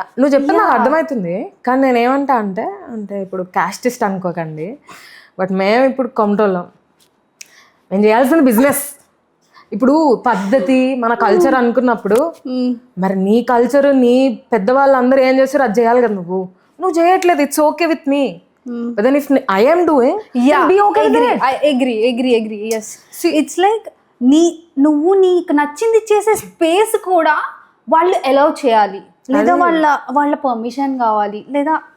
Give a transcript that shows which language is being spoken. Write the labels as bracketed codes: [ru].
[te] నువ్వు చెప్తే నాకు అర్థమవుతుంది, కానీ నేను ఏమంటా అంటే ఇప్పుడు క్యాస్టిస్ట్ అనుకోకండి, బట్ మేము ఇప్పుడు కొమటోళ్ళం, మేము చేయాల్సిన బిజినెస్. ఇప్పుడు పద్ధతి మన కల్చర్ అనుకున్నప్పుడు మరి నీ కల్చర్ నీ పెద్దవాళ్ళందరూ ఏం చేస్తారు అది చేయాలి కదా. నువ్వు చేయట్లేదు, [en] It's okay with me. But then if I am doing, be okay with it. I agree. Yes. See, it's like [te] నువ్వు నీకు నచ్చింది చేసే స్పేస్ కూడా వాళ్ళు అలౌ చేయాలి, లేదా వాళ్ళ పర్మిషన్ కావాలి, లేదా